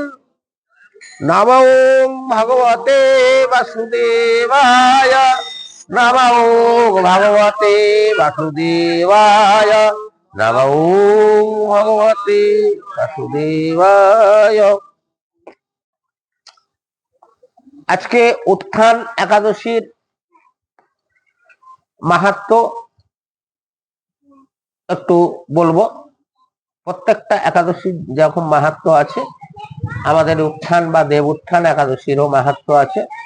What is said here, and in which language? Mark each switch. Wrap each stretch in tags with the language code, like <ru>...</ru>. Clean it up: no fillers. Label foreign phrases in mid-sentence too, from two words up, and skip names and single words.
<sa>নমো ভগবতে বাসুদেবায় নমো ভগবতে বাসুদেবায় নমো ভগবতে বাসুদেবায়।</sa> <bn>আজকে উত্থান একাদশীর মাহাত্ম্য একটু বলবো। প্রত্যেকটা একাদশীর যেরকম মাহাত্ম্য আছে, আমাদের উত্থান বা দেব উত্থান একাদশীরও মাহাত্ম্য আছে।</bn>